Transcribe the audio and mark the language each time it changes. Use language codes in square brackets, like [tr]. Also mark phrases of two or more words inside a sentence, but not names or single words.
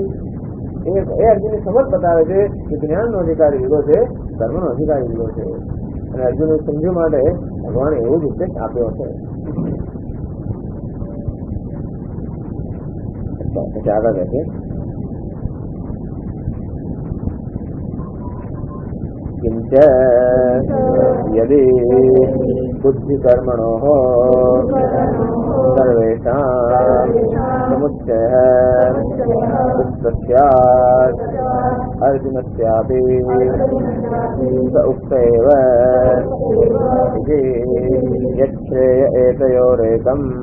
[gu] એ અર્જુનની સમજ બતાવે છે કે જ્ઞાન નો અધિકારી જુદો છે, કર્મ નો અધિકારી જુદો છે. અને અર્જુન સમજવા માટે ભગવાને એવો જ ઉપદેશ આપ્યો છે. પછી આગળ કહે છે [sa] કિંચ च यदि बुद्धिकर्मणोः सर्वेषां समुच्चयः उक्तः स्यात् अर्जुनस्यापि स उक्त एव इति यच्छ्रेय एतयोरेकम्